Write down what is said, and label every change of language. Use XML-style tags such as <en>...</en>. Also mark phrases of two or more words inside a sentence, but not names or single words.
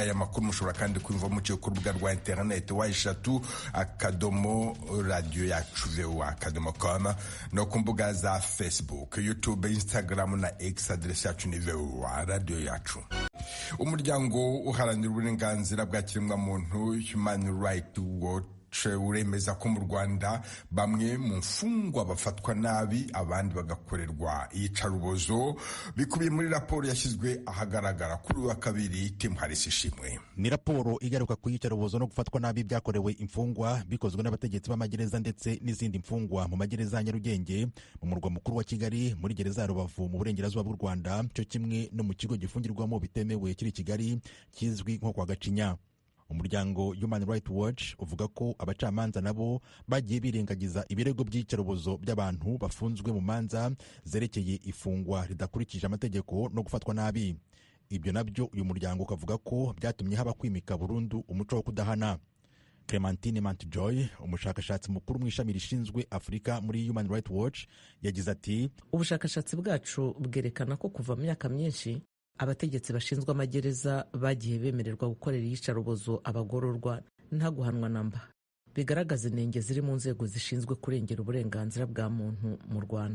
<rw>Aya makuru mushobora kandi kumva mu ku rubuga rwa internet wa akadomo radio yacu VOA.com no ku mbuga za Facebook, YouTube, Instagram na X. Adresse yacu ni VOA radio yacu. Umuryango uharanira uburenganzira bwa kiremwamuntu Human Rights Watch uremeza ko mu Rwanda bamwe mu mfungwa bafatwa nabi abandi bagakorerwa iyicarubozo, bikubiye muri raporo yashyizwe ahagaragara kuri wa kabiri. Tim Harris ishimwe. Ni raporo igaruka ku iyicarubozo no gufatwa nabi byakorewe imfungwa bikozwe n'abategetsi b'amagereza ndetse n'izindi mfungwa mu magereza ya Nyarugenge, mu murwa mukuru wa Kigali, muri gereza ya Rubavu mu burengerazuba bw'u Rwanda, cyo kimwe no mu kigo gifungirwamo bitemewe kiri Kigali kizwi nko kwa Gacinya. Umuryango Human Rights Watch uvuga ko abacamanza nabo bagiye birengagiza ibirego by'iyicarubozo by'abantu bafunzwe mu manza zerekeye ifungwa ridakurikije amategeko no gufatwa nabi. Ibyo nabyo uyu muryango ukavuga ko byatumye haba kwimika burundu umuco wo kudahana. Clementine Mantjoy, umushakashatsi mukuru mu ishami rishinzwe Afurika muri Human Rights Watch, yagize ati ubushakashatsi bwacu bwerekana ko kuva mu myaka myinshi abategetsi bashinzwe amagereza bagiye bemererwa gukorera iyicarubozo abagororwa nta guhanwa namba, bigaragaza inenge ziri mu nzego zishinzwe kurengera uburenganzira bwa muntu mu Rwanda.</rw>